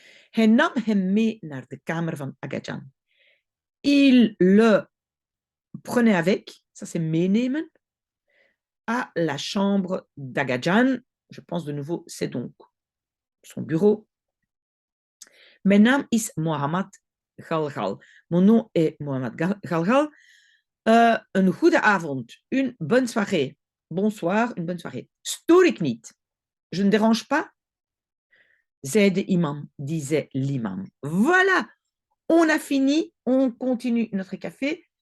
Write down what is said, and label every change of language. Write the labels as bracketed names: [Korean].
[Dutch] Hij nam hem mee naar de kamer van Agadjan. [French] Il le prenait avec, ça c'est meenemen, à la chambre d'Agadjan. Je pense de nouveau, c'est donc son bureau. [Dutch] Mijn naam is Mohammad Galgal. [French] Mon nom est Mohammad Galgal. [Dutch] Een goede avond. [French] Une bonne soirée. Bonsoir, une bonne soirée. [Dutch] Stoor ik niet? [French] Je ne dérange pas? [Dutch] Zei de imam, [French] disait l'imam. Voilà, on a fini, on continue notre café.